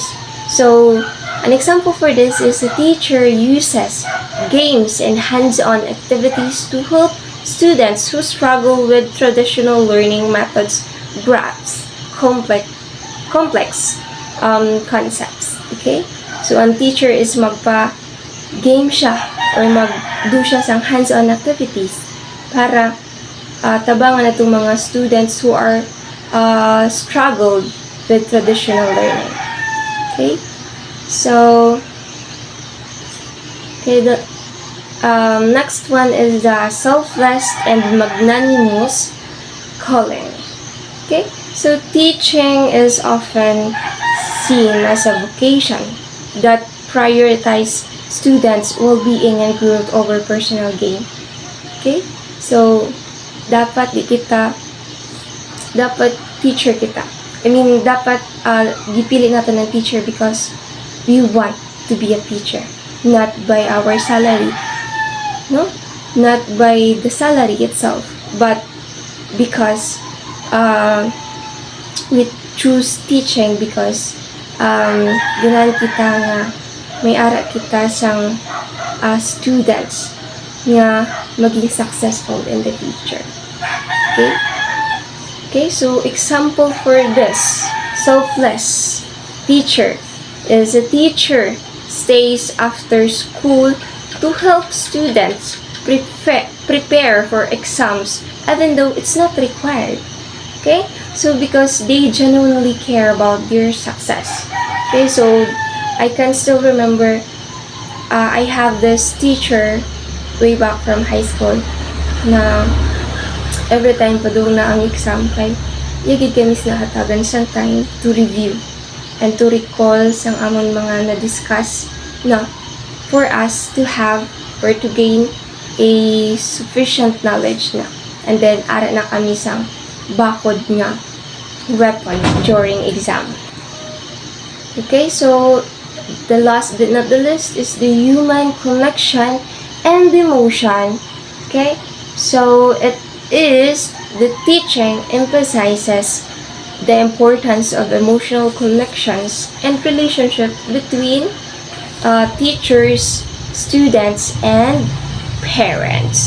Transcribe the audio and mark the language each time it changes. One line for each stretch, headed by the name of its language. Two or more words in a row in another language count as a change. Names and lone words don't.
English: So, an example for this is a teacher uses games and hands-on activities to help students who struggle with traditional learning methods grasp complex concepts.
Hiligaynon: Okay? So, ang teacher is magpa-game siya or mag-do siya sang
English: hands-on activities
Hiligaynon: para tabangan na itong mga
English: students who are struggled with traditional learning. Okay? So, okay, the next one is the selfless and magnanimous calling. Okay? So, teaching is often seen as a vocation that prioritize students' well-being and growth over personal gain. Okay? So,
Hiligaynon: dapat teacher kita. Dapat gipili natin ng
English: teacher because we want to be a teacher, not by our salary, no? Not by the salary itself, but because we choose teaching because
Hiligaynon: ganahan kita nga may ara kita sang students nga maging
English: successful in the future. Okay? Okay, so example for this selfless teacher is a teacher stays after school to help students prepare for exams even though it's not required. Okay, so because they genuinely care about their success. Okay, so I can still remember I have this teacher way back from high school na every time
Hiligaynon: pa doon na ang exam kay yagid kami sinahatagan sa
English: time to review and to recall
Hiligaynon: sang amon mga na-discuss
English: na for us to have or to gain a sufficient knowledge na. And then,
Hiligaynon: ara na kami sa bakod nga weapon
English: during exam. Okay, so the last but not the least is the human connection and emotion. Okay, so it is the teaching emphasizes the importance of emotional connections and relationship between teachers, students, and parents.